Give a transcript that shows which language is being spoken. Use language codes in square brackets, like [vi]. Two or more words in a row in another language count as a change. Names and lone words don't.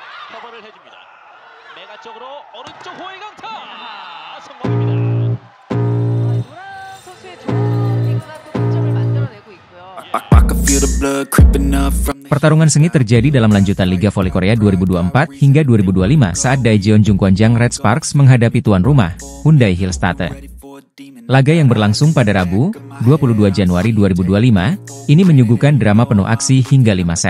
[ko] 커버를 해줍니다. 메가 쪽으로 오른쪽 호의 강타 성공입니다. 노란 선수의 좋은 리그가 또 득점을 만들어내고 있고요. [id] Pertarungan sengit terjadi dalam lanjutan Liga Voli Korea 2024 hingga 2025 saat Daejeon Jungkwanjang Red Sparks menghadapi tuan rumah, Hyundai Hillstatte. Laga yang berlangsung pada Rabu, 22 Januari 2025, ini menyuguhkan drama penuh aksi hingga 5 set.